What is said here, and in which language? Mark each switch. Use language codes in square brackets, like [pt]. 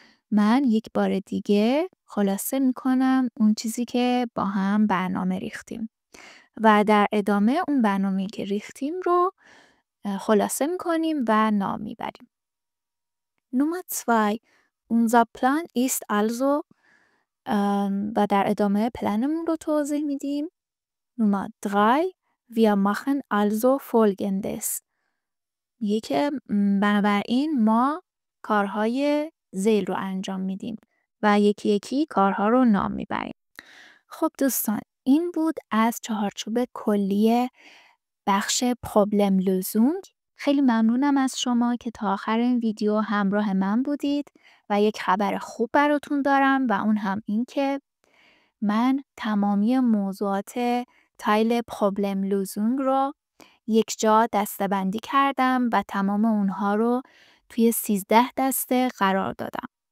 [fa] من یک بار دیگه خلاصه میکنم اون چیزی که با هم برنامه ریختیم. و در ادامه اون برنامه‌ای که ریختیم رو خلاصه میکنیم و نام میبریم. [de] Nummer 2 Unser Plan ist also [fa] و در ادامه پلنمون رو توضیح میدیم. [de] Nummer 3 Wir machen also folgendes. [fa] میگه که بنابراین ما کارهای ذیل رو انجام میدیم و یکی یکی کارها رو نام میبریم. خب دوستان این بود از چهارچوب کلی بخش پروبلم لوزونگ. خیلی ممنونم از شما که تا آخر این ویدیو همراه من بودید و یک خبر خوب براتون دارم و اون هم این که من تمامی موضوعات تایل پروبلم لوزونگ رو یک جا دسته‌بندی کردم و تمام اونها رو توی 13 دسته قرار دادم.